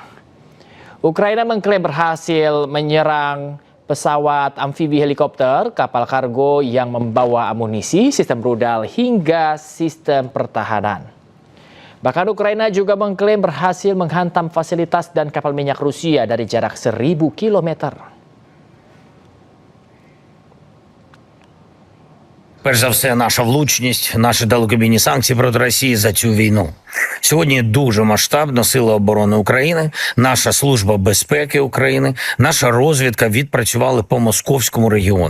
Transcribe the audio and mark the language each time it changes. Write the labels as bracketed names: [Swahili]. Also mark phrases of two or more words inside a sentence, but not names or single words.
[Indonesian] Ukraina mengklaim berhasil menyerang pesawat amfibi helikopter, kapal kargo yang membawa amunisi, sistem rudal hingga sistem pertahanan. Bahkan Ukraina juga mengklaim berhasil menghantam fasilitas dan kapal minyak Rusia dari jarak 1000 km. [Ukrainian] Перш за все, наша влучність, наші далекобійні санкції проти Росії за цю війну. Сьогодні дуже масштабно Сили оборони України, наша Служба безпеки України, наша розвідка відпрацювали по московському регіону.